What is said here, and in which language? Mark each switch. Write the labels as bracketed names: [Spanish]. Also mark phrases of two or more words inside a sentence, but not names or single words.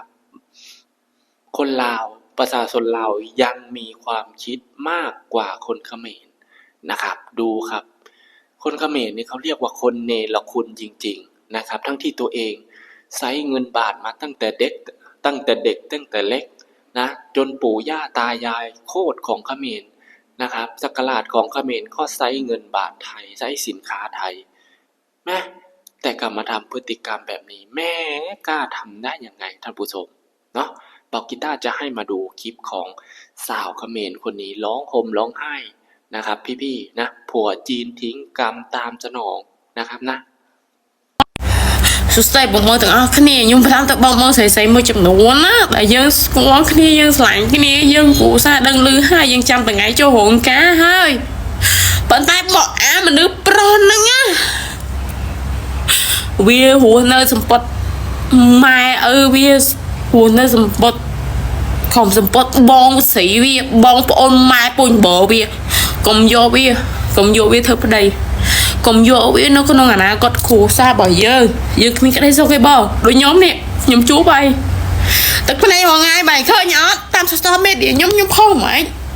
[Thai] คนลาวประชาชนลาวยังมีความคิดมากกว่าคนเขมรนะครับดูครับคนเขมรนี่เขาเรียกว่าคนเนรคุณจริงๆนะครับทั้งที่ตัวเองใช้เงินบาทมาตั้งแต่เด็กตั้งแต่เล็กนะจนปู่ย่าตายายโคตรของเขมรนะครับศักราชของเขมรก็ใช้เงินบาทไทยใช้สินค้าไทยนะ แต่กลับมาทำพฤติกรรมแบบนี้แม่กล้าทำได้ยังไงท่านผู้ชมเนาะบอกกีตาร์จะให้มาดูคลิปของสาวเขมรคนนี้ร้องห่มร้องไห้นะครับพี่ๆนะผัวจีนทิ้งกรรมตามสนองนะครับนะ [Khmer] សួស្តីបងប្អូនទាំងអស់គ្នាខ្ញុំផ្ដាំទៅបងប្អូនស្រីៗមួយចំនួនណាដែលយើងស្គាល់គ្នាយើងស្រឡាញ់គ្នាយើងគ្រូសាដឹងឮហើយយើងចាំថ្ងៃចូលរោងការហើយប៉ុន្តែបកអាមនុស្សប្រុសហ្នឹងណា វារស់នៅសម្ពត់ម៉ែឪវារស់នៅសម្ពត់ខំសម្ពត់បងស្រីវាបងប្អូនម៉ែពុញបរវាកុំយកវាធ្វើប្តីកុំយកវានៅក្នុងអនាគតគ្រួសាររបស់យើងគ្មានក្តីសុខទេបងដូចខ្ញុំនេះខ្ញុំជួបហើយទឹកភ្នែកមួយថ្ងៃបាយឃើញអត់តាម [English] social media [Khmer] ខ្ញុំផុសហ្មង